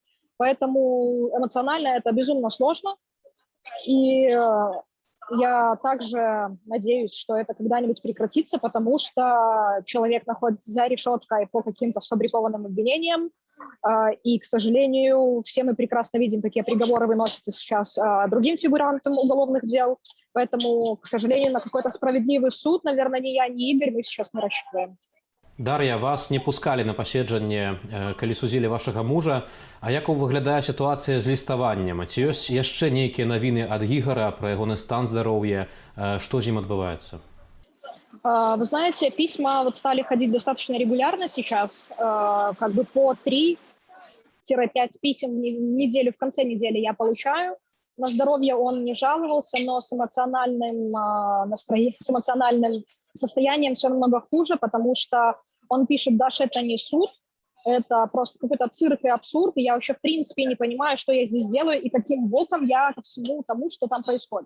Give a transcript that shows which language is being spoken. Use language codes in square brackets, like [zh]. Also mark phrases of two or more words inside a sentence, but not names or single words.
[ru] Поэтому эмоционально это безумно сложно, и я также надеюсь, что это когда-нибудь прекратится, потому что человек находится за решеткой по каким-то сфабрикованным обвинениям, и, к сожалению, все мы прекрасно видим, какие приговоры выносятся сейчас другим фигурантам уголовных дел, поэтому, к сожалению, на какой-то справедливый суд, наверное, ни я, ни Игорь мы сейчас не рассчитываем. [be] Дар'я, вас не пускалі на паседжанне, калі судзілі вашага мужа. А як выглядае сітуацыя з ліставаннем? Ці ёсць яшчэ нейкія навіны ад Ігара пра ягоны стан здароўя? Што з ім адбываецца? [ru] Вы знаете, письма вот стали ходить достаточно регулярно сейчас, как бы по 3-5 писем в неделю, в конце недели я получаю. На здоровье он не жаловался, но с эмоциональным состоянием все намного хуже, потому что он пишет: Даша, это не суд, это просто какой-то цирк и абсурд, и я вообще в принципе не понимаю, что я здесь делаю и каким боком я ко всему тому, что там происходит.